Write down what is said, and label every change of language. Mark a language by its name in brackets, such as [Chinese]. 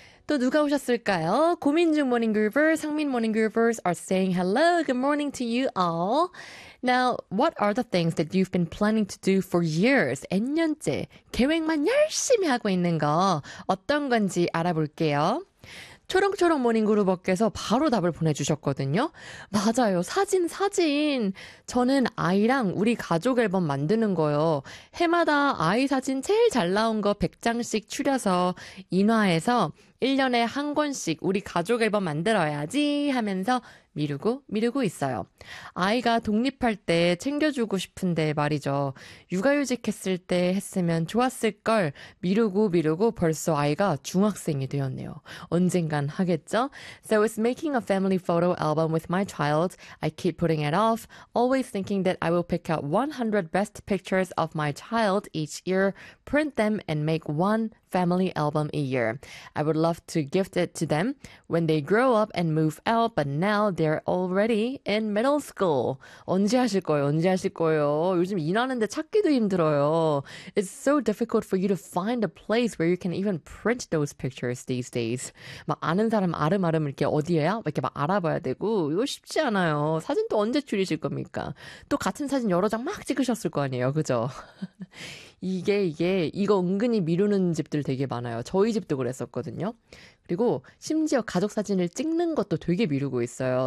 [English] So, [Korean] 누가 오셨을까요? 고민 중 [English] Morning Groovers, 상민 Morning Groovers are saying hello. Good morning to you all. Now, what are the things that you've been planning to do for years? [Korean] 1년째 계획만 열심히 하고 있는 거 어떤 건지 알아볼게요. 초롱초롱 모닝그룹어께서 바로 답을 보내주셨거든요. 맞아요. 사진, 사진. 저는 아이랑 우리 가족 앨범 만드는 거요. 해마다 아이 사진 제일 잘 나온 거 100장씩 추려서 인화해서 1년에 한 권씩 우리 가족 앨범 만들어야지 하면서 미루고 미루고 있어요. 아이가 독립할 때 챙겨주고 싶은데 말이죠. 육아휴직 했을 때 했으면 좋았을 걸 미루고 미루고 벌써 아이가 중학생이 되었네요. 언젠간 하겠죠? [English] So it's making a family photo album with my child. I keep putting it off, always thinking that I will pick out 100 best pictures of my child each year, print them, and make one family album a year. I would love to gift it to them when they grow up and move out, but now they're already in middle school. [Korean] 언제 하실 거예요? 언제 하실 거예요? 요즘 일하는데 찾기도 힘들어요. [English] It's so difficult for you to find a place where you can even print those pictures these days. [Korean] 막 아는 사람 아름아름 이렇게 어디에요? 이렇게 막 알아봐야 되고 이거 쉽지 않아요. 사진 또 언제 추리실 겁니까? 또 같은 사진 여러 장 막 찍으셨을 거 아니에요. 그죠? 이게 이거 은근히 미루는 집들 되게 많아요. 저희 집도 그랬었거든요. 그리고 심지어 가족 사진을 찍는 것도 되게 미루고 있어요.